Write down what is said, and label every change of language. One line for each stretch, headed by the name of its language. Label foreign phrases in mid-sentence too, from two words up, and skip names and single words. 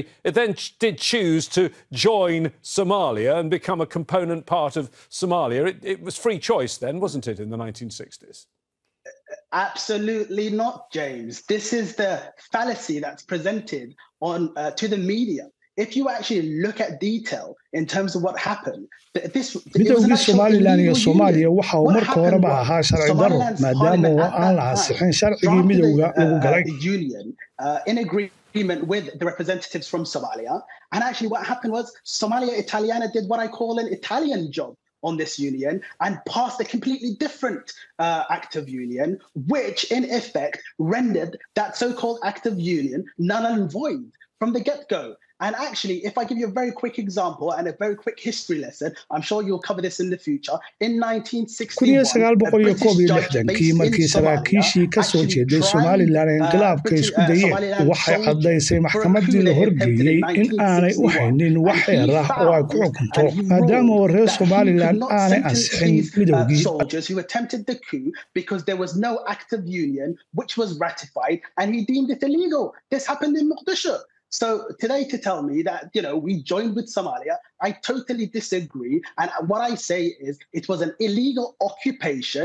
English: It then did choose to join Somalia and become a component part of Somalia. It was free choice then, wasn't it, in the 1960s? Absolutely not, James. This is the fallacy that's presented on to the media. If you actually look at detail in terms of what happened,
Somali: midowgii Somaliland iyo Soomaaliya waxa uu marka horeba ahaa sharci darro maadaama aan la ansixin sharcigii midowga lagu galay
English: in agreement with the representatives from Somalia. And actually what happened was Somalia Italiana did what I call an Italian job on this union and passed a completely different act of union, which in effect rendered that so-called act of union null and void from the get-go. And actually, if I give you a very quick example and a very quick history lesson, I'm sure you'll cover this in the future. In 1961,
Somali: markii saraakiishii ka soo jeeday Somaliland inqilaabka isku dayeen waxay caddaysay maxkamaddii la horgeeyay in aanay u haynin wax xeer ah oo ay ku xukunto maadaama reer Somaliland aanay ansixin midowgii.
English: Soldiers who attempted the coup because there was no act of union which was ratified, and he deemed it illegal. This happened in Mogadishu. So today to tell me that, we joined with Somalia, I totally disagree. And what I say is it was an illegal occupation.